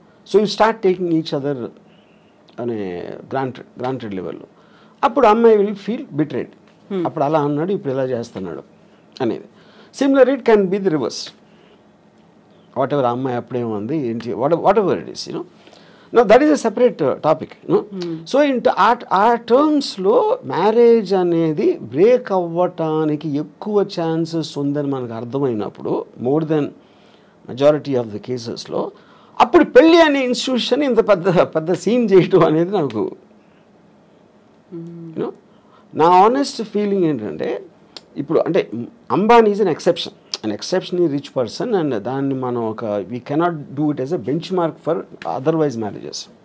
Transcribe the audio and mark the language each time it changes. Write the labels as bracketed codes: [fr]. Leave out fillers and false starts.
[en] So you start taking each other అనే granted లెవెల్లో. [te] అప్పుడు అమ్మాయి [en] will feel betrayed, [te] అప్పుడు అలా అన్నాడు ఇప్పుడు ఇలా చేస్తున్నాడు అనేది. [en] similar it can be the reverse, whatever [te] అమ్మాయి అప్పుడేముంది ఏంటి, [en] Whatever it is, you know. Now that is a separate topic, no? [te] So ఆ టర్మ్స్లో మ్యారేజ్ అనేది బ్రేక్ అవ్వటానికి ఎక్కువ ఛాన్సెస్ ఉందని మనకు అర్థమైనప్పుడు, [en] more than majority of the కేసెస్లో, [te] అప్పుడు పెళ్ళి అనే ఇన్స్టిట్యూషన్ ఇంత పెద్ద సీన్ చేయటం అనేది నాకు, యూనో, నా ఆనెస్ట్ ఫీలింగ్ ఏంటంటే, ఇప్పుడు అంటే Ambani [en] is an exceptionally rich person, [te] and దాన్ని మనం [en] we cannot do it as a benchmark for otherwise marriages.